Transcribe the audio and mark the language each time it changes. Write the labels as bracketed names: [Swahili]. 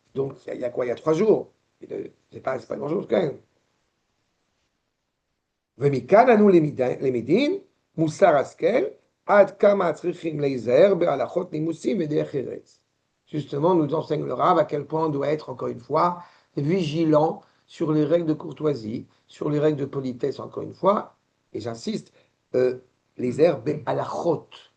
[French] Donc, il y a quoi? Il y a 3 jours. C'est pas grand-chose quand même. [Hebrew] ומכאן אנו למדים מוסר השכל, עד כמה צריכים להיזהר בהלכות נימוסים ודרך ארץ. [French] Justement, nous enseigne le Rav à quel point on doit être, encore une fois, vigilant sur les règles de courtoisie, sur les règles de politesse, encore une fois, et j'insiste, les herbes halachot.